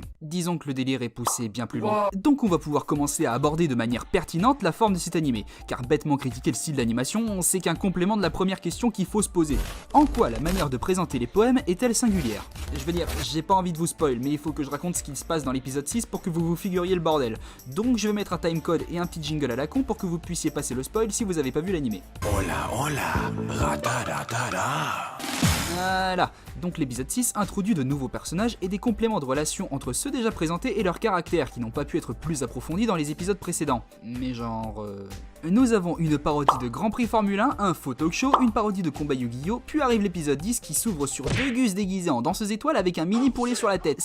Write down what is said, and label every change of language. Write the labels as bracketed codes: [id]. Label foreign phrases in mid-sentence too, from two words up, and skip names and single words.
[fr] Disons que le délire est poussé bien plus loin. Donc on va pouvoir commencer à aborder de manière pertinente la forme de cet animé, car bêtement critiquer le style d'animation, c'est qu'un complément de la première question qu'il faut se poser. En quoi la manière de présenter les poèmes est-elle singulière? Je veux dire, j'ai pas envie de vous spoil, mais il faut que je raconte ce qui se passe dans l'épisode 6 pour que vous vous figuriez le bordel. Donc je vais mettre un timecode et un petit jingle à la con pour que vous puissiez passer le spoil si vous avez pas vu l'animé. Hola, hola, rata-da-da-da. Voilà, donc l'épisode 6 introduit de nouveaux personnages et des compléments de relations entre ceux déjà présentés et leurs caractères qui n'ont pas pu être plus approfondis dans les épisodes précédents. Mais genre... Nous avons une parodie de Grand Prix Formule 1, un faux [en] talk show, [fr] une parodie de combat Yu-Gi-Oh, puis arrive l'épisode 10 qui s'ouvre sur deux gus déguisés en danseuse étoile avec un mini poulet sur la tête.